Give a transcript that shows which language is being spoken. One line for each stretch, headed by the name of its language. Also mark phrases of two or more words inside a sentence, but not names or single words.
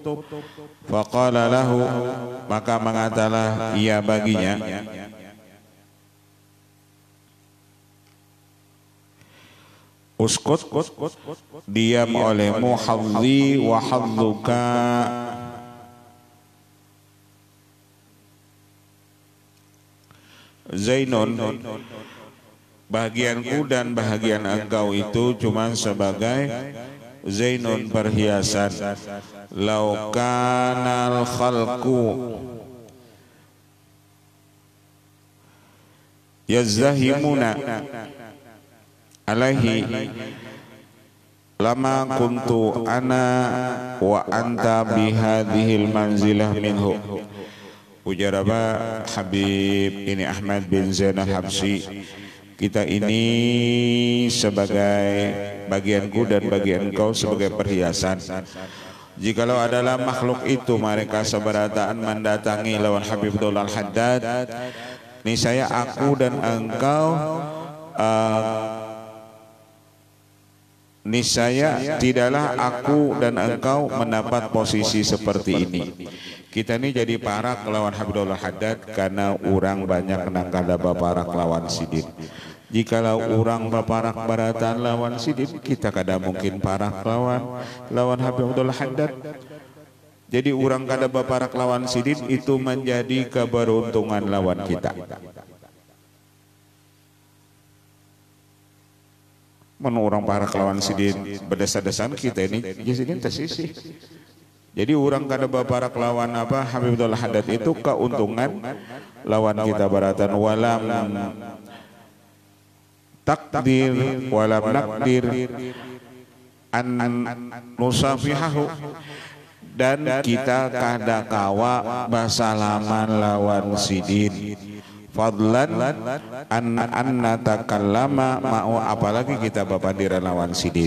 Arabic: فقال له,
Indonesian: maka mengatalah ia baginya, uskut, diam olehmu,
Arabic: حظي وحظك,
Indonesian: Zainun, bahagianku dan bahagian engkau itu cuma sebagai zainun perhiasan.
Arabic: لو كان الخلق يزاحمون عليه لما كنت أنا وأنت بهذه المنزلة منه.
Indonesian: Ujar apa Habib ini Ahmad bin Zain al-Habsyi, kita ini sebagai bagianku dan bagian kau sebagai perhiasan. Jikalau adalah makhluk itu mereka seberataan mendatangi lawan Habib Abdullah Al-Haddad, niscaya aku dan engkau niscaya tidaklah aku dan engkau mendapat posisi seperti ini.
Banjar: Kita ini jadi parak lawan Habib Abdullah Al-Haddad karena orang banyak nangkada baparak lawan Sidin. Jikalau orang baparak baratan lawan Sidin, kita kada mungkin parak lawan Habib Abdullah Al-Haddad. Jadi orang kada baparak lawan Sidin itu menjadi keberuntungan lawan kita. Mana orang parak lawan Sidin berdesa-desan kita ini Sidin tersisih. Jadi orang kada baparak lawan apa Habib Abdullah Al-Haddad itu keuntungan lawan kita baratan.
Arabic: ولم تقدر ولم نقدر أن نصافحه,
Banjar: dan kita kada kawa basalaman lawan Sidin.
Arabic: فضلا أن نتكلم معه,
Banjar: apalagi kita bapandiran lawan Sidin.